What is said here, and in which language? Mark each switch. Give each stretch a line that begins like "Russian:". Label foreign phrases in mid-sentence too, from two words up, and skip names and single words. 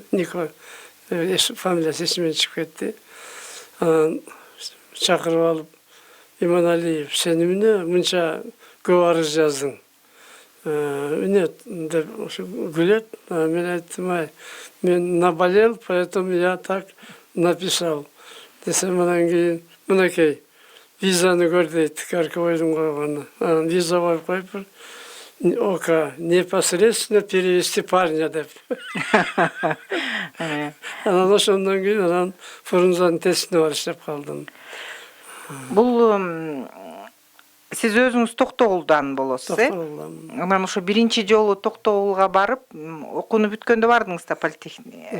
Kyrgyz: Нико фамилиясы эсиме чыгып кетти. Анан чакырып алып, Иманалиев, сен эмне мынча көп арыз жаздың? Эмне деп күлөт. Мен айттым, мен наболел,
Russian: поэтому я так написал.
Kyrgyz: Десем, анан кийин мынакей визаны көр дейт, Гарковойдун койгону. Анан виза коюп коюп,
Russian: ока непосредственно перевести парня деп.
Kyrgyz: Анан ошондон кийин анан Фрунзанын тестине барып иштеп калдым. Бул сиз өзүңүз Токтогулдан болосуз, Токтогулдан. Ошо биринчи жолу Токтогулга барып, окууну бүткөндө бардыңыз да политехникага?